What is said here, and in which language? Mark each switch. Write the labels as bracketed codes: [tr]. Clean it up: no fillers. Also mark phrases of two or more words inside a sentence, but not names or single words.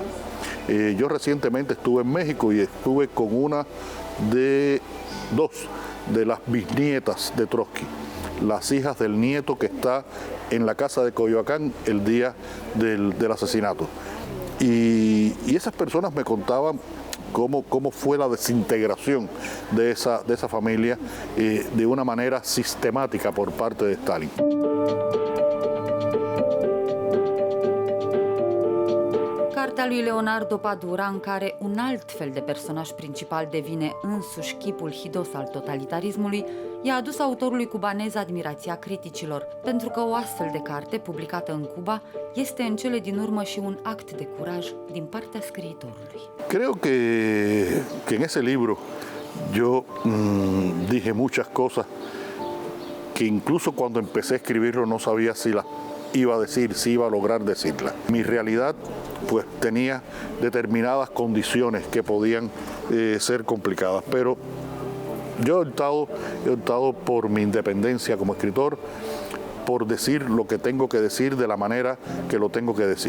[es] Yo recientemente estuve en México y estuve con dos de las bisnietas de Trotsky, las hijas del nieto que está en la casa de Coyoacán el día del asesinato. Y esas personas me contaban cómo fue la desintegración de esa familia de una manera sistemática por parte de Stalin. [ro] Cartea lui Leonardo Padura, în care un alt fel de personaj principal devine însuși chipul hidos al totalitarismului, i-a adus autorului cubanez admirația criticilor, pentru că o astfel de carte, publicată în Cuba, este în cele din urmă și un act de curaj din partea scriitorului. [es] Creo que en ese libro yo dije muchas cosas que incluso cuando empecé a escribirlo no sabía si las iba a decir, si iba a lograr decirla. Mi realidad pues tenía determinadas condiciones que podían ser complicadas, pero yo he optado por mi independencia como escritor, por decir lo que tengo que decir de la manera que lo tengo que decir.